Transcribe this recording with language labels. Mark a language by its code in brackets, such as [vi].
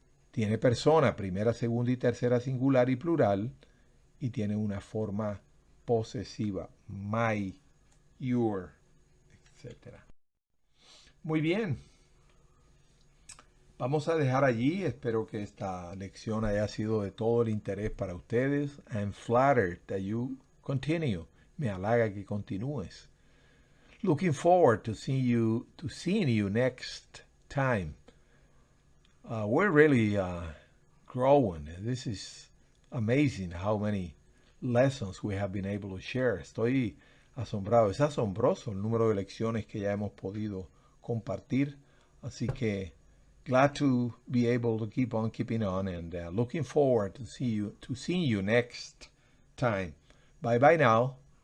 [es] Tiene persona, primera, segunda y tercera singular y plural, y tiene una forma posesiva, my, your, etc. Muy bien. Vamos a dejar allí. Espero que esta lección haya sido de todo el interés para ustedes. [en] I'm flattered that you continue. [es] Me halaga que continúes. [en] Looking forward to seeing you next time. We're really growing. This is amazing how many lessons we have been able to share. [es] Estoy asombrado. Es asombroso el número de lecciones que ya hemos podido compartir. Así que [en] glad to be able to keep on keeping on, and looking forward to seeing you next time. Bye bye now.